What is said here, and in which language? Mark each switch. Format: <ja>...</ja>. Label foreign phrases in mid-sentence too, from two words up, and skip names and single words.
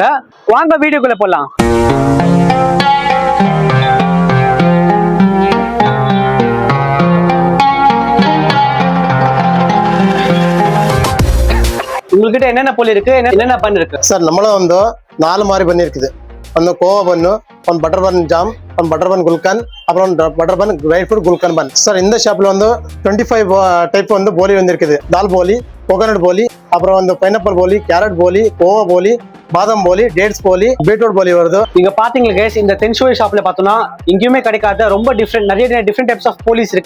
<ta>வாங்க வீடியோக்குள்ள போலாம். உங்ககிட்ட என்னென்ன பொருள் இருக்கு, என்னென்ன பன் இருக்கு சார்? நம்மளும் வந்து 4 மாதிரி பண்ணி இருக்குது.</ta> <kn>ಒಂದು ಕೋವಾ ಬನ್ನು, ಒಂದು</kn> <en>butter bun jam,</en> <kn>ಒಂದು</kn> <en>butter bun</en> <kn>ಗುಲ್ಕನ್,</kn> <ta>அப்புறம் ಒಂದು</ta> <en>butter bun dry fruit</en> <ta>குல்கன் பன். சார் இந்த ஷாப்ல வந்து 25 டைப் வந்து போலி வந்து இருக்குது. தால் போலி, கோகனட் போலி, அப்புறம் வந்து பைனாப்பிள் போலி, கேரட் போலி, கோவா போலி, பாதாம் போலி, டேட்ஸ் போலி, பீட்ரூட் போலி வருது. நீங்க பாத்தீங்களா கைஸ், இந்த தென்சுவை ஷாப்ல பார்த்தோம்னா எங்கேயுமே கிடைக்காத ரொம்ப நிறைய</ta> <en>different types of polis</en> <ta>இருக்கு.</ta>